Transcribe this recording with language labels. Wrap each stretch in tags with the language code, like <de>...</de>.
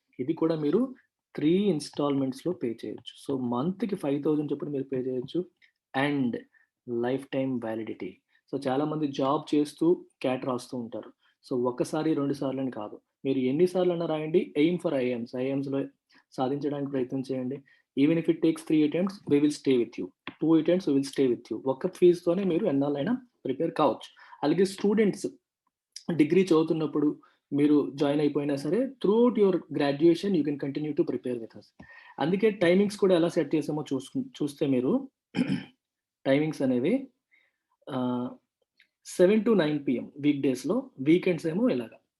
<te>ఇది కూడా మీరు 3 ఇన్స్టాల్మెంట్స్లో పే చేయొచ్చు. సో మంత్కి 5,000 చొప్పున మీరు పే చేయొచ్చు.</te> <en>And lifetime validity.</en> <te>So చాలామంది జాబ్ చేస్తూ క్యాట్ రాస్తూ ఉంటారు. సో ఒకసారి 2 సార్లు అని కాదు, మీరు ఎన్నిసార్లు అన్నా రాయండి. ఎయిమ్ ఫర్ ఐఎమ్స్లో సాధించడానికి ప్రయత్నం చేయండి.</te> <en>Even if it takes 3 attempts, we will stay with you. 2 attempts, we will stay with you.</en> <te>ఒక్క ఫీజుతోనే మీరు ఎన్నాళ్ళైనా ప్రిపేర్ కావచ్చు. అలాగే స్టూడెంట్స్ డిగ్రీ చదువుతున్నప్పుడు మీరు జాయిన్ అయిపోయినా సరే,</te> <en>Throughout your graduation you can continue to prepare with us.</en> <te>అందుకే టైమింగ్స్ కూడా ఎలా సెట్ చేసామో చూస్తే మీరు టైమింగ్స్ అనేవి 7 to 9 PM వీక్ డేస్లో, వీకెండ్స్ ఏమో ఇలాగా.</te>